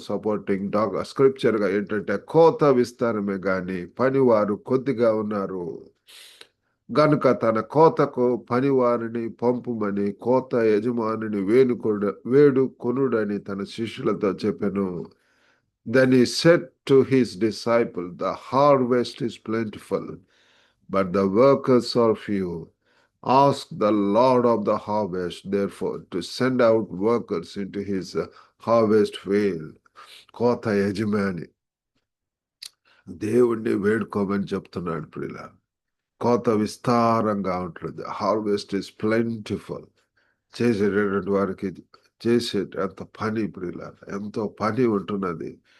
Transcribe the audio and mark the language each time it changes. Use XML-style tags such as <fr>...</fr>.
<te>Supporting scripture గా ఏంటంటే కోత విస్తారమే గాని పనివారు కొద్దిగా ఉన్నారు గనుక తన కోతకు పనివారిని పంపుమని కోత యజమానిని వేడుకొనుడని తన శిష్యులతో చెప్పెను.</te> <en>Then he said to his disciple, the harvest is plentiful, but the workers are few. Ask the Lord of the harvest, therefore, to send out workers into his harvest field.</en> <te>కోత యజమాని దేవుణ్ణి వేడుకోమని చెప్తున్నాడు ప్రియుల. కోత విస్తారంగా ఉంటుంది.</te> <en>Harvest is plentiful.</en> <te>చేసేటటువంటి వారికి అంత పని ప్రియుల, ఎంతో పని ఉంటున్నది.</te>